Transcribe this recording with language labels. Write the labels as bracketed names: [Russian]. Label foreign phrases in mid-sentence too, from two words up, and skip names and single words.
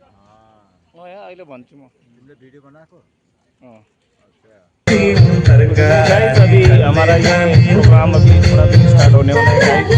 [Nepali] यहाँ अहिले भन्छु म। तिमीले भिडियो बनाएको? [Hindi] गाइस अभी हमारा ये प्रोग्राम अभी थोड़ा भी स्टार्ट होने वाला है गाइस।